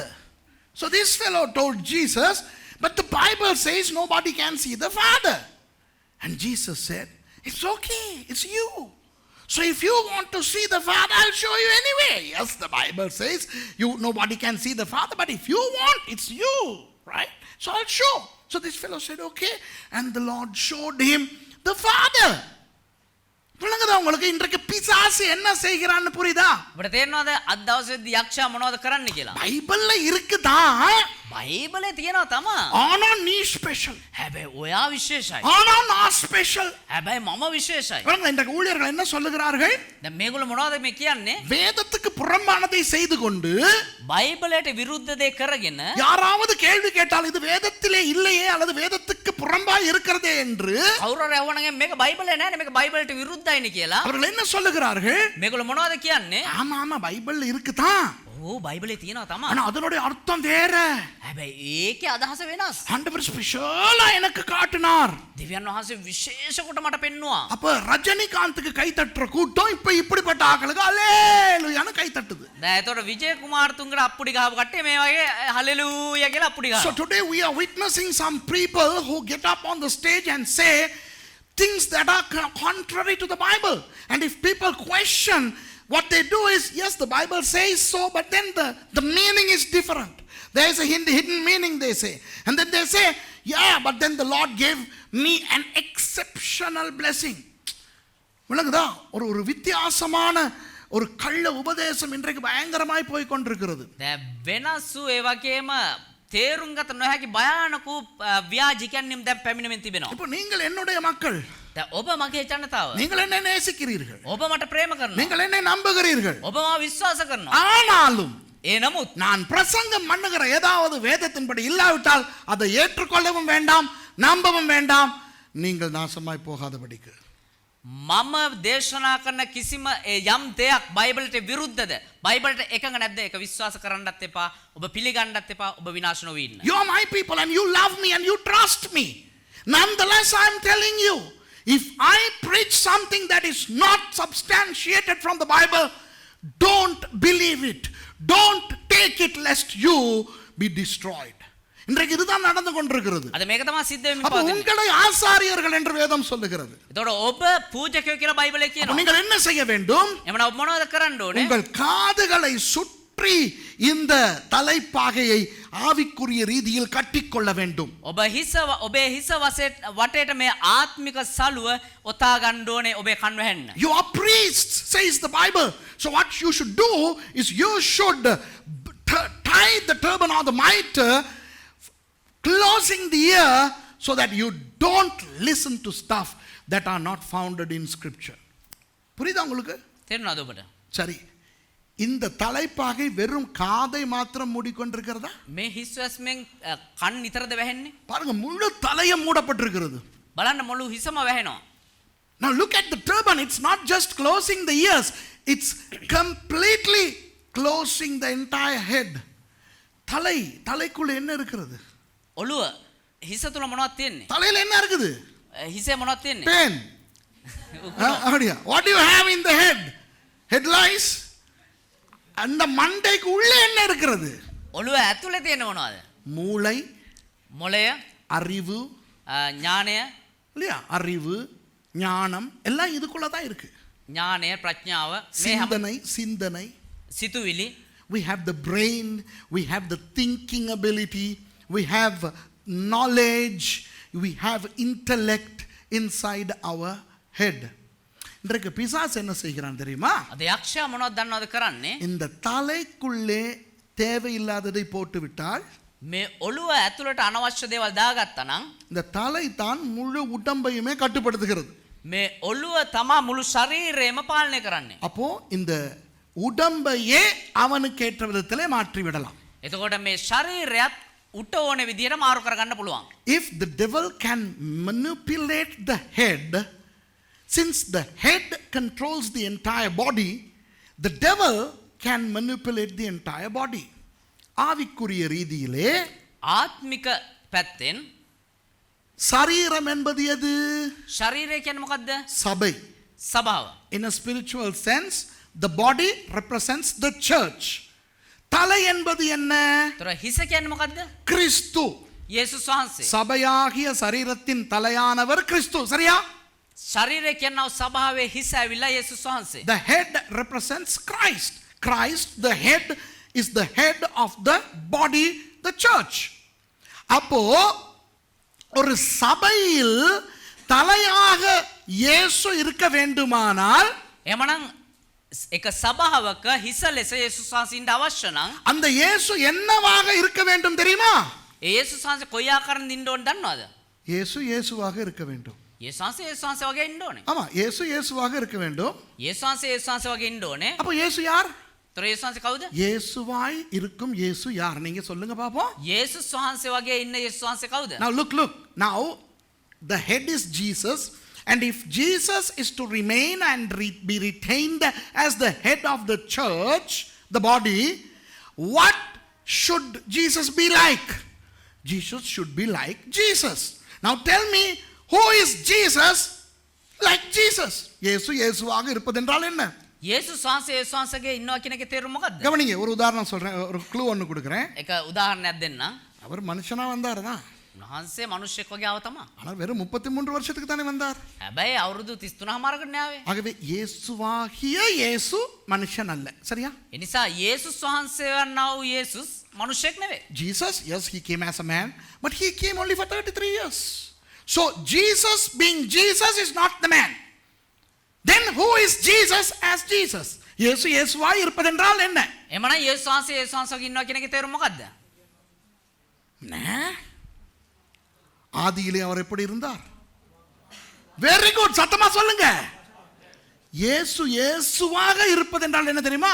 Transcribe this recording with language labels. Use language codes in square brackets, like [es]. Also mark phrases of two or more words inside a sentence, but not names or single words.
[en] So this fellow told Jesus, but the Bible says nobody can see the Father. And Jesus said, it's okay, it's you. So if you want to see the Father, I'll show you anyway. Yes, the Bible says nobody can see the Father, but if you want, it's you, right? So I'll show. So this fellow said, okay. And the Lord showed him the Father. [ta] புரியுதா உங்களுக்கு? இன்றைக்கு பிசாசு என்ன செய்கிறான்னு புரியுதா? [si] අපිට තේරෙනවද අද දවසේදී යක්ෂයා මොනවද කරන්න කියලා? [ta] பைபிள்ல இருக்குதா, [si] බයිබලේ තියෙනවා තමා. [ta] ஆனா நீ ஸ்பெஷல், [si] හැබැයි ඔයා විශේෂයි. [ta] ஆனா நான் ஸ்பெஷல். [si] හැබැයි මම විශේෂයි. [ta] இந்த ஊழியர்கள் என்ன சொல்லுகிறார்கள்? [si] දැන් මේගොල්ලෝ මොනවද මේ කියන්නේ? [ta] வேதத்துக்கு புறம்பானதை செய்து கொண்டு [si] බයිබලයට විරුද්ධ දේ කරගෙන [ta] யாராவது கேள்வி கேட்டால் இது வேதத்திலே இல்லையே அல்லது வேதத்துக்கு புறம்பாய் இருக்கிறதே என்று [si] කවුරු හරි අහුවනම් මේක බයිබලේ නෑනේ මේක බයිබලට විරුද්ධයිනේ කියලා. [ta] அவர்கள் என்ன சொல்லுகிறார்கள்? [si] මේගොල්ලෝ මොනවද කියන්නේ? [ta] ஆமா ஆமா பைபிள் இருக்குதான், [si] ඕ බයිබලේ තියෙනවා තමා. [ta] ஆனா அதனுடைய அர்த்தம் வேற. [si] හැබැයි ඒකේ අදහස වෙනස්. [ta] ஆண்டவர் ஸ்பெஷலா எனக்கு காட்டினார். [si] දෙවියන් වහන්සේ විශේෂ කොට මට පෙන්නුවා. [ta] அப்ப ரஜினிகாந்துக்கு கை தட்டுற கூட்டம் இப்ப இப்படிப்பட்ட ஆட்களுக்கு அல்லேலூயான்னு கை தட்டுது. [si] දැන් එතකොට විජය කුමාරතුංගට අප්පුඩි ගහපු කට්ටිය මේ වගේ හලෙලූයා කියලා අප්පුඩි [en] So [si] ගහනවා. [en] today we are witnessing some people who get up on the stage and say things that are contrary to the Bible. And if people question, what they do is, yes, the Bible says so, but then the meaning is different. There is a hidden meaning, they say. And then they say, yeah, but then the Lord gave me an exceptional blessing. [ta] விளங்குதா? ஒரு வித்தியாசமான ஒரு கள்ள உபதேசம் இன்றைக்கு பயங்கரமாய் போய் கொண்டிருக்கிறது. [si] දැන් වෙනස්සු ඒ වගේම තේරුම් ගත නොහැකි භයානක ව්‍යාජිකයන් දැන් පැමිණෙමින් තිබෙනවා. [ta] இப்போ நீங்கள் என்னுடைய மக்கள், [si] දැන් ඔබ මගේ ජනතාව. [ta] நீங்கள் என்னை நேசிக்கிறீர்கள், [si] ඔබ මට ප්‍රේම කරනවා. [ta] நீங்கள் என்னை நம்புகிறீர்கள். [si] ඔබ මාව විශ්වාස කරනවා. [ta] ஆனாலும் [si] ඒ නමුත් [ta] நான் பிரசங்கம் பண்ணுகிற ஏதாவது வேதத்தின்படி இல்லாவிட்டால் அதை ஏற்றுக்கொள்ளவும் வேண்டாம், நம்பவும் வேண்டாம், நீங்கள் நாசமாய் போகாதபடிக்கு. [si] මම දේශනා කරන කිසිම යම් දෙයක් බයිබලට විරුද්ධද? බයිබලට එකඟ නැද්ද? ඒක විශ්වාස කරන්නත් එපා. ඔබ පිළිගන්නත් එපා. ඔබ විනාශ නොවී ඉන්න. [en] You are my people and you love me and you trust me. Nonetheless, I am telling you, if I preach something that is not substantiated from the Bible, don't believe it. Don't take it lest you be destroyed. [ta] இன்றைக்கு இதுதான் நடந்து கொண்டிருக்கிறது. [si] අද මේක තමයි සිද්ධ වෙමින් [ta] அப்ப [si] පවතින්නේ. [ta] உங்களை ஆசாரியர்கள் என்று வேதம் சொல்லுகிறது. [si] එතකොට ඔබ පූජකයෝ කියලා බයිබලේ [ta] அப்ப [si] කියනවා. [ta] நீங்கள் என்ன செய்ய வேண்டும்? [si] එමනම් ඔබ මොනවද කරන්න ඕනේ? [ta] உங்கள் காதுகளை சுற்றி இந்த தலைப்பாகையை ஆவிக்குரிய ரீதியில் கட்டிக்கொள்ள வேண்டும். [si] ඔබේ හිස වටේට මේ ආත්මික සලුව ඔතා ගන්න ඕනේ ඔබේ කන් වැහෙන්න. [en] You are priests, says the Bible. So what you should do is you should tie the turban or the mitre closing the ear so that you don't listen to stuff that are not founded in scripture. [ta] புரியுதா உங்களுக்கு? [si] තේරුණාද ඔබට? [ta] சரி, இந்த தலைப்பாகை வெறும் காதை மாத்திரம் மூடிக்கொண்டிருக்கிறதா? [si] මේ හිස් වැස්මෙන් කන් නිතරද වැහෙන්නේ? [ta] பாருங்க, முழு தலையும் மூடப்பட்டிருக்கிறது. [si] බලන්න මුළු හිසම වැහෙනවා. [en] Now look at the turban. It's not just closing the ears, it's completely closing the entire head. [ta] தலைக்குள்ள என்ன இருக்கிறது? [si] ඔළුව හිස තුල මොනවද තියෙන්නේ? [ta] தலையில என்ன இருக்குது? [si] හිසේ මොනවද තියෙන්නේ? [ta] Pen. அப்படியா? [en] What do you have in the head? Head lice. [ta] அந்த மண்டைக்கு உள்ள என்ன இருக்கிறது? [si] ඔළුව ඇතුලේ තියෙන මොනවද? [ta] மூளை, [si] මොළය, [ta] அறிவு, [si] ඥානය, [ta] இல்லையா? அறிவு, ஞானம் எல்லாம் இதுக்குள்ள தான் இருக்கு. [si] ඥානය, ප්‍රඥාව, මේ හැම [ta] சிந்தனை. [si] සිතුවිලි. [en] We have the brain, we have the thinking ability, we have knowledge, we have intellect inside our head. [ta] இன்றைக்கு பிசாசு என்ன செய்கிறான் தெரியுமா? [si] අද යක්ෂයා මොනවද දන්නවද කරන්නේ? [ta] இந்த தலைக்குள்ளே தேவையில்லாததை போட்டு விட்டால் [si] මේ ඔළුව ඇතුළට අනවශ්‍ය දේවල් දාගත්තා නම් [ta] இந்த தலை தான் முழு உடம்பையுமே கட்டுப்படுத்துகிறது. [si] මේ ඔළුව තමා මුළු ශරීරයම පාලනය කරන්නේ. [ta] அப்போ இந்த உடம்பையே அவனுக்கு ஏற்ற விதத்திலே மாற்றி விடலாம். [si] එතකොට මේ ශරීරයත් උට ඕනේ විදියට මාරු කරගන්න පුළුවන්. [en] If the devil can manipulate the head, since the head controls the entire body, the devil can manipulate the entire body. [ta] ஆவிக்குரிய ரீதியிலே [si] ආත්මික පැත්තෙන් [ta] சரீரம் என்பது எது? [si] ශරීරය කියන්නේ මොකද්ද? [ta] சபை. [si] සභාව. [en] In a spiritual sense, the body represents the church. [ta] தலை என்பது என்ன? [si] ତොර හිස කියන්නේ මොකද්ද? [ta] கிறிஸ்து. [si] යේසුස් වහන්සේ. [ta] சபையாகிய சரீரத்தின் தலையானவர் கிறிஸ்து. சரியா? [si] ශරීරය කියනව සභාවේ හිස ඇවිල්ලා යේසුස් වහන්සේ. [en] The head represents Christ. Christ, the head, is the head of the body, the church. [ta] அப்போ ஒரு சபையில் தலையாக இயேசு இருக்க வேண்டுமானால் [si] එමනම් එක සභාවක හිස ලෙස යේසුස් වහන්සේට අවශ්‍ය නම් [ta] அந்த இயேசு என்னவாக இருக்க வேண்டும் தெரியுமா? [si] ඒ යේසුස් වහන්සේ කොයි ආකාරයෙන් ඉන්න ඕන දන්නවද? [ta] இயேசு இயேசுவாக இருக்க வேண்டும். [si] යේසුස් වහන්සේ වගේ ඉන්න ඕනේ. [ta] ஆமா, இயேசு இயேசுவாக இருக்க வேண்டும். [si] යේසුස් වහන්සේ වගේ ඉන්න ඕනේ. [ta] அப்போ இயேசு யார்? [si] ତොර යේසුස් වහන්සේ කවුද? [ta] இயேசுவாய் இருக்கும் இயேசு யார்? நீங்க சொல்லுங்க பாப்போம். [si] යේසුස් වහන්සේ වගේ ඉන්න යේසුස් වහන්සේ කවුද? [en] Now look. Now the head is Jesus, and if Jesus is to remain and be retained as the head of the church, the body, what should Jesus be like? Jesus should be like Jesus. Now tell me, who is Jesus like Jesus? [ta] இயேசு இயேசுவாக இருப்பதென்றால் என்ன? [si] යේසුස් වහන්සේගේ ඉන්නවා කියන එකේ තේරුම මොකද්ද? [ta] கவனிங்க, ஒரு உதாரணம் சொல்றேன், ஒரு க்ளூ ஒன்னு கொடுக்கிறேன். [si] එක උදාහරණයක් දෙන්නම්. [ta] அவர் மனுஷனா வந்தார் தான். [si] උන්වහන්සේ මිනිස්සෙක් වගේ ආව තමයි. [ta] ஆனால் வெறும் 33 வருஷத்துக்கு தானே வந்தார். [si] හැබැයි අවුරුදු 33මාරකට න්යාවේ. [ta] ஆகவே இயேசுவாகிய இயேசு மனுஷன் அல்ல, சரியா? [si] ඒ නිසා යේසුස් වහන්සේ වන්නා වූ යේසුස් මිනිස්සෙක් නෙවෙයි. [en] Jesus, yes, he came as a man, but he came only for 33 years. So Jesus being Jesus is not the man. Then who is Jesus as Jesus? [ta] இயேசு இயேசுவாய் இருப்பதென்றால் என்ன? [si] එමනම් යේසුස් වහන්සේ වගේ ඉන්නවා කියන එකේ තේරුම මොකද්ද? [ta] ஆதியிலே அவர் எப்படி இருந்தார்? [en] very good, [ta] சத்தமா சொல்லுங்க. இயேசு இயேசுவாக இருப்பதென்றால் என்ன தெரியுமா?